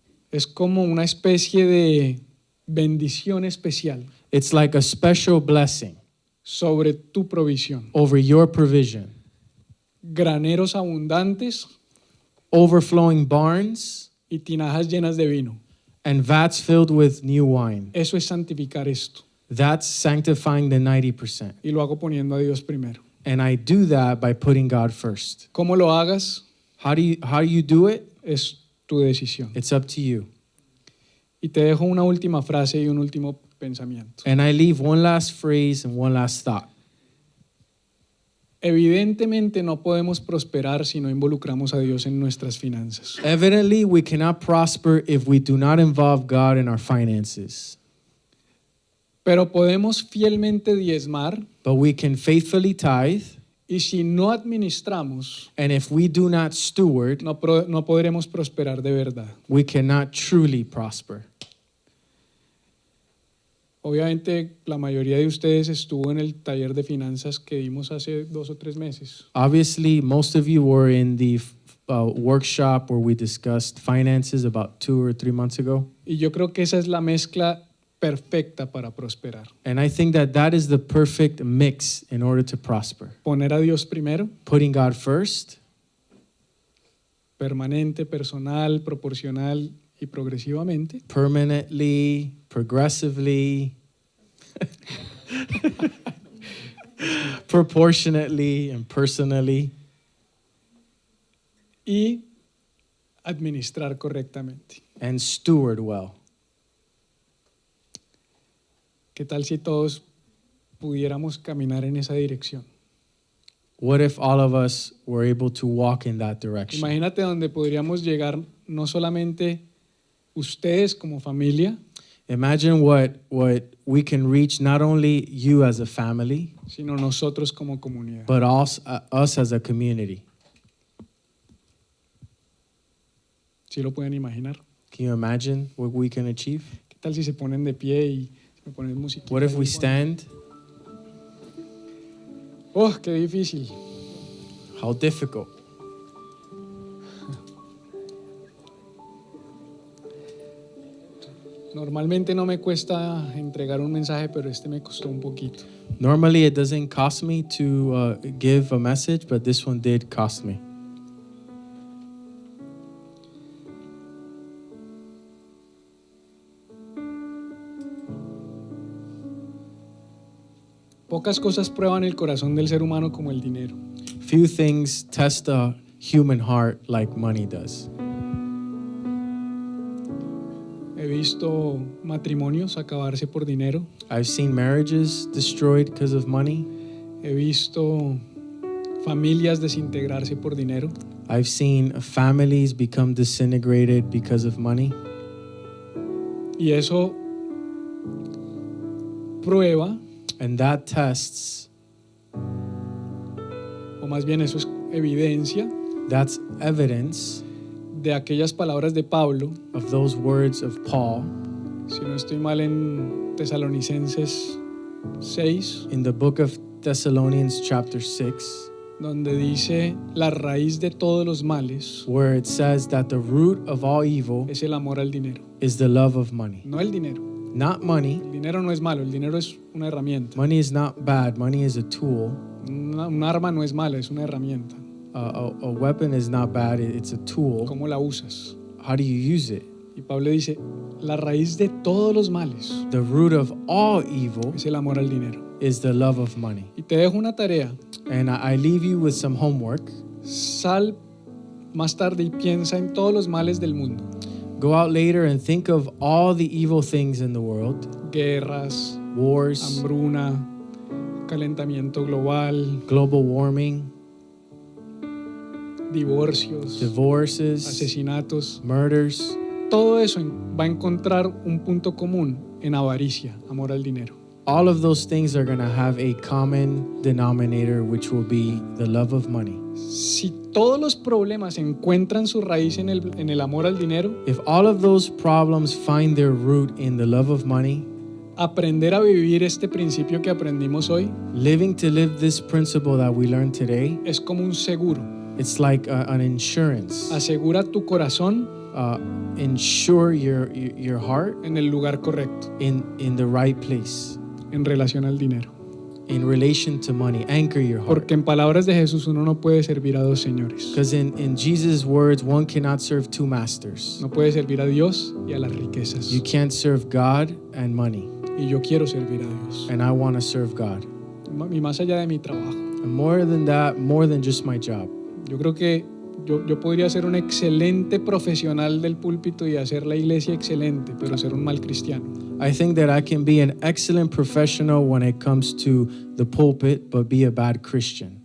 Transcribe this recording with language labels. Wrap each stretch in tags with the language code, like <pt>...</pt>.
<es>Es como una especie de bendición especial</es> <en>It's like a special blessing</en> <es>sobre tu provisión.</es> <en>over your provision.</en> <es>Graneros abundantes</es> <en>Overflowing barns</en> <es>y tinajas llenas de vino.</es> <en>and vats filled with new wine.</en> <es>Eso es santificar esto.</es> <en>That's sanctifying the 90%.</en> <es>Y lo hago poniendo a Dios primero.</es> <en>And I do that by putting God first.</en> <es>¿Cómo lo hagas?</es> <en>How do you do it?</en> <es>Es tu decisión.</es> <en>It's up to you.</en> <es>Y te dejo una última frase y un último pensamiento.</es> <en>And I leave one last phrase and one last thought.</en> <es>Evidentemente no podemos prosperar si no involucramos a Dios en nuestras finanzas.</es> <en>Evidently, we cannot prosper if we do not involve God in our finances.</en> <es>Pero podemos fielmente diezmar</es> <en>But we can faithfully tithe,</en> <es>y si no administramos,</es> <en>and if we do not steward,</en> <es>no podremos prosperar de verdad.</es> <en>we cannot truly prosper.</en> <es>Obviamente la mayoría de ustedes estuvo en el taller de finanzas que dimos hace 2 o 3 meses.</es> <en>Obviously, most of you were in the workshop where we discussed finances about 2 or 3 months ago.</en> <es>Y yo creo que esa es la mezcla perfecta para prosperar.</es> <en>And I think that is the perfect mix in order to prosper.</en> <es>Poner a Dios primero,</es> <en>Putting God first,</en> <es>permanente, personal, proporcional y progresivamente.</es> <en>permanently, progressively, proportionately, and personally,</en> <es>Y administrar correctamente.</es> <en>and steward well.</en> <es>¿Qué tal si todos pudiéramos caminar en esa dirección?</es> <en>What if all of us were able to walk in that direction?</en> <es>Imagínate donde podríamos llegar no solamente ustedes como familia,</es> <en>Imagine what we can reach, not only you as a family,</en> <es>sino nosotros como comunidad.</es> <en>but also us as a community.</en> <es>¿Sí lo pueden imaginar?</es> <en>Can you imagine what we can achieve?</en> <es>¿Qué tal si se ponen de pie y me ponen música?</es> <en>What if we stand?</en> <es>¡Oh, qué difícil!</es> <en>How difficult.</en> <es>Normalmente no me cuesta entregar un mensaje, pero este me costó un poquito.</es> <en>Normally, it doesn't cost me to give a message, but this one did cost me.</en> <es>Pocas cosas prueban el corazón del ser humano como el dinero.</es> <en>Few things test a human heart like money does.</en> <es>He visto matrimonios acabarse por dinero.</es> <en>I've seen marriages destroyed because of money.</en> <es>He visto familias desintegrarse por dinero.</es> <en>I've seen families become disintegrated because of money.</en> <es>Y eso prueba,</es> <en>And that tests,</en> <es>o más bien eso es evidencia</es> <en>that's evidence</en> <es>de aquellas palabras de Pablo,</es> <en>of those words of Paul</en> <es>si no estoy mal en Tesalonicenses 6,</es> <en>in the book of Thessalonians chapter 6,</en> <es>donde dice la raíz de todos los males</es> <en>where it says that the root of all evil</en> <es>es el amor al dinero,</es> <en>is the love of money.</en> <es>no el dinero.</es> <en>Not money.</en> <es>El dinero no es malo, el dinero es una herramienta.</es> <en>Money is not bad. Money is a tool.</en> <es>Un arma no es mala, es una herramienta.</es> <en>A weapon is not bad. It's a tool.</en> <es>¿Cómo la usas?</es> <en>How do you use it?</en> <es>Y Pablo dice, la raíz de todos los males</es> <en>The root of all evil</en> <es>es el amor al dinero.</es> <en>is the love of money.</en> <es>Y te dejo una tarea.</es> <en>And I leave you with some homework.</en> <es>Sal más tarde y piensa en todos los males del mundo.</es> <en>Go out later and think of all the evil things in the world.</en> <es>Guerras,</es> <en>Wars,</en> <es>hambruna, calentamiento global,</es> <en>global warming,</en> <es>divorcios,</es> <en>divorces,</en> <es>asesinatos.</es> <en>murders.</en> <es>Todo eso va a encontrar un punto común en avaricia, amor al dinero.</es> <en>All of those things are going to have a common denominator, which will be the love of money.</en> <es>Si todos los problemas encuentran su raíz en el amor al dinero,</es> <en>If all of those problems find their root in the love of money,</en> <es>aprender a vivir este principio que aprendimos hoy</es> <en>living to live this principle that we learned today,</en> <es>es como un seguro.</es> <en>it's like an insurance.</en> <es>Asegura tu corazón</es> <en>Insure your heart</en> <es>en el lugar correcto</es> <en>in the right place</en> <es>en relación al dinero.</es> <en>in relation to money. Anchor your heart.</en> <es>Porque en palabras de Jesús uno no puede servir a dos señores.</es> <en>Because in Jesus' words, one cannot serve two masters.</en> <es>No puede servir a Dios y a las riquezas.</es> <en>You can't serve God and money.</en> <es>Y yo quiero servir a Dios.</es> <en>And I want to serve God.</en> <es>Y más allá de mi trabajo.</es> <en>And more than that, more than just my job.</en> <es>Yo creo que yo podría ser un excelente profesional del púlpito y hacer la iglesia excelente, pero ser un mal cristiano.</es> <en>I think that I can be an excellent professional when it comes to the pulpit, but be a bad Christian.</en>